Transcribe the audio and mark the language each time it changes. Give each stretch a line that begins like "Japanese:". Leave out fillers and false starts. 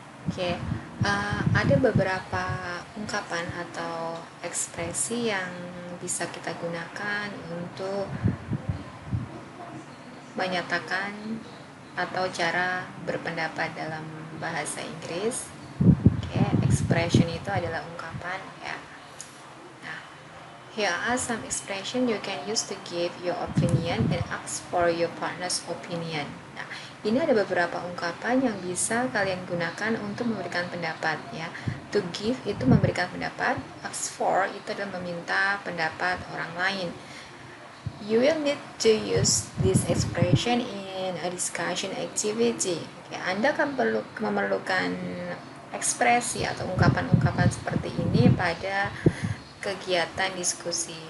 Indonesian: Oke, ada beberapa ungkapan atau ekspresi yang bisa kita gunakan untuk menyatakan atau cara berpendapat dalam bahasa Inggris. Expression itu adalah ungkapan ya.
English: Nah, here are some expression you can use to give your opinion and ask for your partner's opinion.
Indonesian: Nah, ini ada beberapa ungkapan yang bisa kalian gunakan untuk memberikan pendapat ya.
English: To give
Indonesian: itu memberikan pendapat,
English: ask for
Indonesian: itu adalah meminta pendapat orang lain.
English: You will need to use this expression in a discussion activity.
Indonesian: Ya, Anda akan memerlukan ekspresi atau ungkapan-ungkapan seperti ini pada kegiatan diskusi.